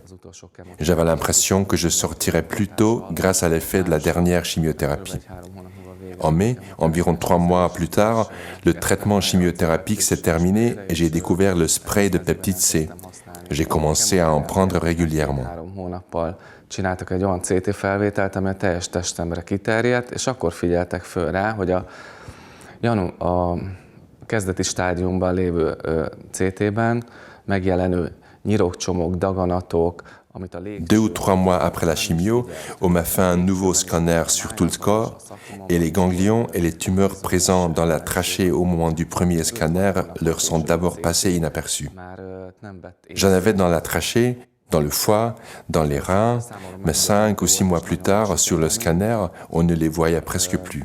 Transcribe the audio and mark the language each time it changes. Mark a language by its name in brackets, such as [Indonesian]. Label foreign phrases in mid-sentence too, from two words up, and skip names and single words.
[French] J'avais l'impression que je sortirais plus tôt grâce à l'effet de la dernière chimiothérapie. En mai, environ 3 mois plus tard, le traitement chimiothérapique s'est terminé et j'ai découvert le spray de peptide C. J'ai commencé à en prendre régulièrement. [Hungarian] Csináltak egy olyan CT felvételt, ami a teljes testemre kiterjedt, és akkor figyeltek föl rá, hogy a kezdeti stádiumban lévő CT-ben megjelenő nyirokcsomók, daganatok, amit a [French] 2 ou 3 mois après la chimio, on m'a fait un nouveau scanner sur tout le corps et les ganglions et les tumeurs présents dans la trachée au moment du premier scanner leur sont d'abord passés inaperçus. J'en avais dans la trachée, dans le foie, dans les reins, mais 5 ou 6 mois plus tard, sur le scanner, on ne les voyait presque plus.